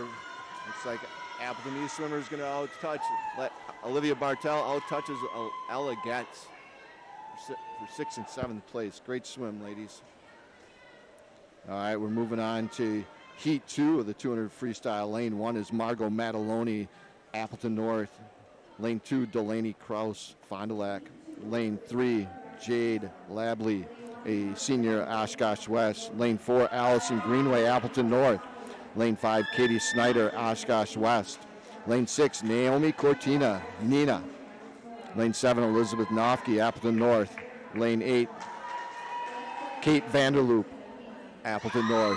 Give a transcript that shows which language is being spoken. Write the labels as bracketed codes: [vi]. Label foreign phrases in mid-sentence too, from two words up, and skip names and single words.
[en] Looks like Appleton East swimmer is going to out-touch. Olivia Bartel out-touches Ella Getz for 6th and 7th place. Great swim, ladies. All right, we're moving on to heat 2 of the 200 freestyle. Lane 1 is Margot Mataloni, Appleton North. Lane 2, Delaney Kraus, Fond du Lac. Lane 3, Jade Labley, a senior, Oshkosh West. Lane 4, Allison Greenway, Appleton North. Lane 5, Katie Snyder, Oshkosh West. Lane 6, Naomi Cortina, Nina. Lane 7, Elizabeth Nofke, Appleton North. Lane 8, Kate Vanderloop, Appleton North.